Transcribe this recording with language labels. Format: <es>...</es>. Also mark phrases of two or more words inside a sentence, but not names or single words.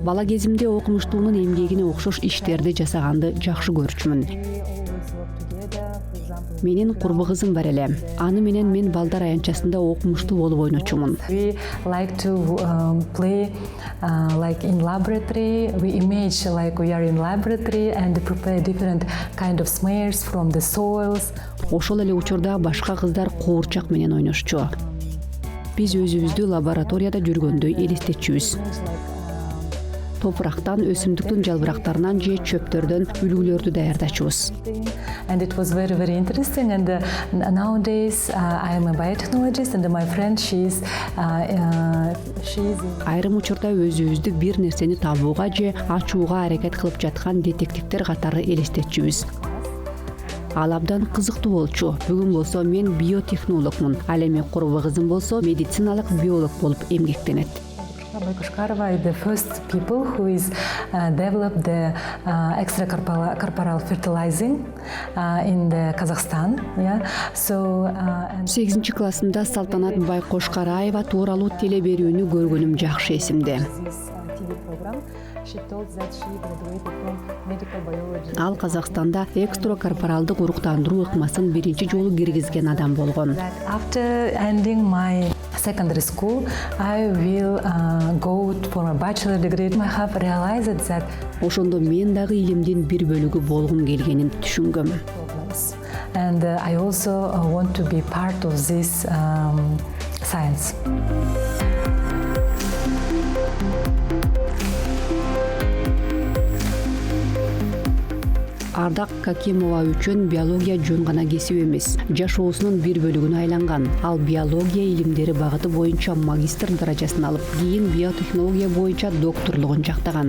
<ky>Бала кезимде окумуштуунун эмгегине окшош иштерди жасаганды жакшы көрчүмүн.</ky> <en>We always work together, for example.</en> <ky>Менин курбу кызым бар эле. Аны менен мен балдар аянтчасында окумуштуу болуп ойночумун.</ky> <en>We like to play like in laboratory. We image like we are in laboratory and prepare different kind of smears from the soils.</en> <ky>Ошол эле учурда башка кыздар куурчак менен ойношчу. Биз өзүбүздү лабораторияда жүргөндөй элестетчүбүз. Топурактан, өсүмдүктүн жалбырактарынан же чөптөрдөн үлгүлөрдү даярдачубуз.</ky> <en>And it was very, very interesting. And nowadays I am a biotechnologist, and my friend she's</en> <ky>Айрым учурда өзүбүздү бир нерсени табууга же ачууга аракет кылып жаткан детективдер катары элестетчүбүз. Ал абдан кызыктуу болчу. Бүгүн болсо мен биотехнологмун. Ал эми курбу кызым болсо медициналык биолог болуп эмгектенет.</ky> <en>Байкушкарова is the first people who is developed the extracorporeal fertilizing in the Kazakhstan. Yeah. So.</en> <ky>8 классымда Салтанат Байкошкараева тууралуу теле берүүнү көргөнүм жакшы эсимде.</ky> <en>This TV program, she told that she graduated from medical biology.</en> <ky>Ал Казакстанда экстракорпоралдык уруктандыруу ыкмасын биринчи жолу киргизген адам болгон.</ky> <en>That after ending my secondary school, I will go for a bachelor degree. I have realized that</en> <ky>Ошондо мен дагы илимдин бир бөлүгү болгум келгенин түшүнгөм.</ky> <en>problems, and I also want to be part of this science.</en> <ky>Ардак Какимова үчүн биология жөн гана кесип эмес, жашоосунун бир бөлүгүнө айланган. Ал биология илимдери багыты боюнча магистр даражасын алып, кийин биотехнология боюнча докторлугун жактаган.</ky>